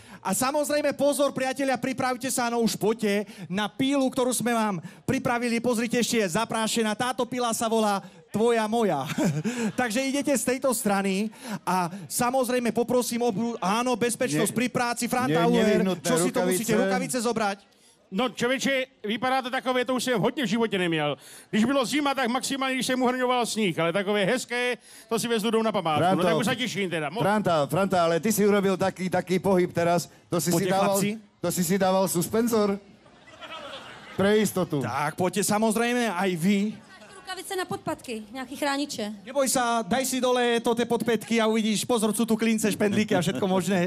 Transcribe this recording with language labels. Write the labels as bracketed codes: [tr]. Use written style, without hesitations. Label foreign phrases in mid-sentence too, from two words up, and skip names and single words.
[sk] A samozrejme pozor, priatelia, pripravte sa, no už poďte, na pílu, ktorú sme vám pripravili. Pozrite, ešte je zaprášená. Táto pila sa volá Tvoja moja. Takže idete z tejto strany a samozrejme poprosím áno, bezpečnosť pri práci. Franta Uher, čo si to musíte rukavice zobrať? [cs] No člověče, vypadá to takové, to už jsem hodně v životě neměl. Když bylo zima, tak maximálně, když jsem uhrňoval sníh, ale takové hezké, to si veznu na památku. Franto, no [sk] tak už sa teším teda. Franta, ale ty si urobil taký pohyb teraz, to si dával suspenzor? Pre istotu. Tak, poďte samozrejme aj vy. Rukavice na podpatky, nejaký chrániče. Neboj sa, daj si dole tie podpätky a uvidíš, pozor, sú tu klince, špendlíky a všetko možné.